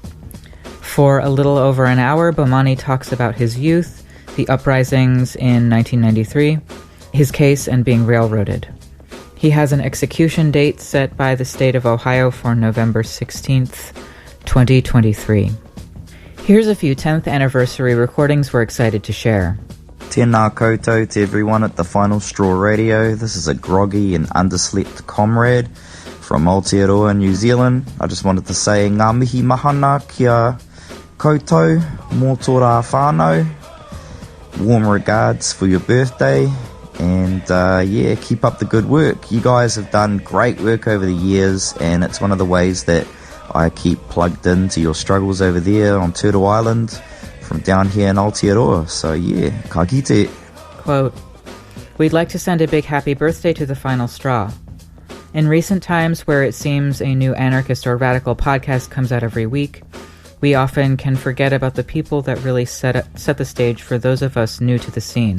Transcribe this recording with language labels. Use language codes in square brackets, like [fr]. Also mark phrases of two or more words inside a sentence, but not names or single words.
[en] For a little over an hour, Bomani talks about his youth, the uprisings in 1993, his case, and being railroaded. He has an execution date set by the state of Ohio for November 16th, 2023. Here's a few 10th anniversary recordings we're excited to share. [mi] Tēnā koutou [en] to everyone at the Final Straw Radio. This is a groggy and underslept comrade from Aotearoa, New Zealand. I just wanted to say [mi] ngā mihi mahana kia koutou, mō tō rā whānau. [en] Warm regards for your birthday. And keep up the good work. You guys have done great work over the years, and it's one of the ways that I keep plugged into your struggles over there on Turtle Island from down here in Aotearoa. [mi] So ka kite. [en] Quote, "We'd like to send a big happy birthday to the Final Straw. In recent times where it seems a new anarchist or radical podcast comes out every week, we often can forget about the people that really set the stage for those of us new to the scene.